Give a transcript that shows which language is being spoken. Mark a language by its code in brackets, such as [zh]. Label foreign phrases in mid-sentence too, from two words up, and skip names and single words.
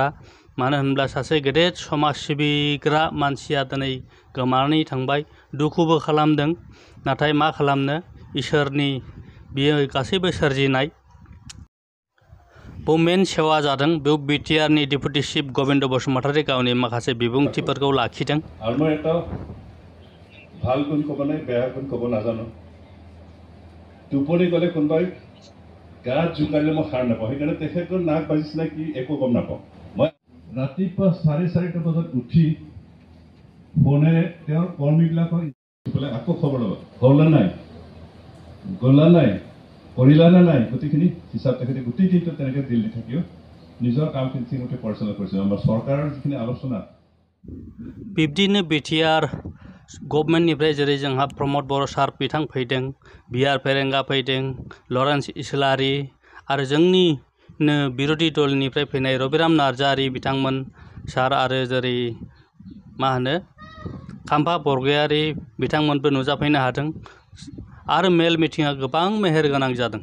[brx] मानो होनब्ला सासे गेदेर समाज सिबिग्रा मानसिया दिनै गोमानानै थांबाय। दुखुबो खालामदों, नाथाय मा खालामनो, इसोरनि बियो गासैबो सोरजिनाय। बेयाव मेन सेवा जादों। बेयाव बिटिआरनि डेपुटि चिफ गबिन्द बसुमतारी गावनि माखासे बिबुंथिफोरखौ लाखिदों। [as] আৰু মই এটা ভাল গুণ ক'ব নাই, বেয়া গুণ ক'ব নাজানো। টোপনি গ'লে কোনোবাই গাত জোকাৰিলে মই সাৰ নাপাওঁ, সেইকাৰণে তেখেতৰ নাক বাজিছে নে কি একো গম নাপাওঁ। মই ৰাতিপুৱা 4:30 বজাত উঠি ফোনেৰে তেওঁৰ কৰ্মীবিলাকক আকৌ খবৰ ল'ব, হ'লনে নাই, গ'লা নাই, কৰিলা নে নাই, গোটেইখিনি হিচাপ তেখেতে গোটেই দিনটো তেনেকৈ দিল্লী থাকিও নিজৰ কামখিনি ঠিকমতে পৰিচালনা কৰিছে। আমাৰ চৰকাৰৰ যিখিনি আলোচনা [brx] बिब्दिनो बिटिआर गभर्नमेन्टनिफ्राय जेरै जोंहा प्रमद बर' सार बिथां फैदों, बिआर फेरेंगा फैदों, लरेन्स इस्लारि आरो जोंनिनो बिरोधी दलनिफ्राय फैनाय रबिराम नार्जारी बिथांमोन सार आरो जेरै मा होनो खाम्फा बरगयारी बिथांमोनबो नुजाफैनो हादों आरो मेल मिटिङा गोबां मेहेरगोनां जादों।